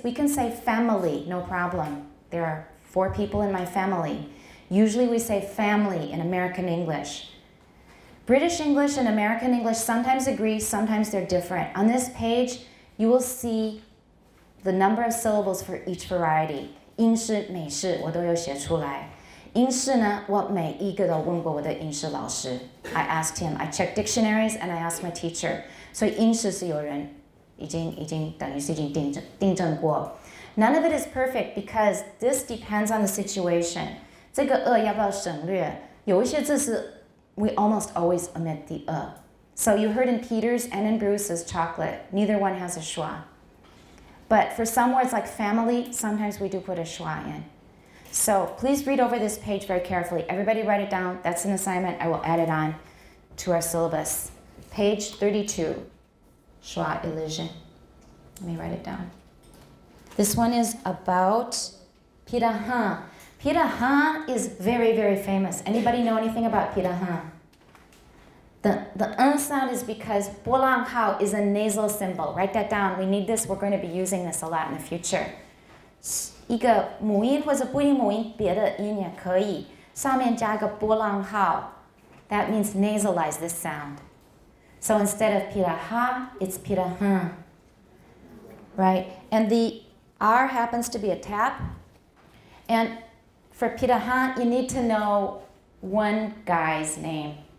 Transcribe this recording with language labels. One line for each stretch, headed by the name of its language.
English: We can say family, no problem. There are 4 people in my family. Usually we say family in American English. British English and American English sometimes agree, sometimes they're different. On this page, you will see the number of syllables for each variety.
Chinese: 英式、美式我都有写出来。英式呢，我每一个都问过我的英式老师。
English: I asked him. I checked dictionaries and I asked my teacher.
Chinese: 所以英式是有人已经等于是已经订正过。
English: None of it is perfect because this depends on the situation.
Chinese: 这个要不要省略？有一些字是
English: we almost always omit the So you heard in Peter's and in Bruce's chocolate. Neither one has a schwa. But for some words like family, sometimes we do put a schwa in. So please read over this page very carefully. Everybody write it down. That's an assignment. I will add it on to our syllabus. Page 32, schwa elision. Let me write it down. This one is about pirahan. Pirahan is very, very famous. Anybody know anything about pirahan? The sound is because 波浪号 is a nasal symbol. Write that down. We need this. We're going to be using this a lot in the future.
Chinese: 一个母音或者不音母音，别的音也可以，上面加个波浪号。
English: That means nasalize this sound. So instead of piraha, it's pirahan. Right? And the R happens to be a tap. And for pirahan, you need to know one guy's name.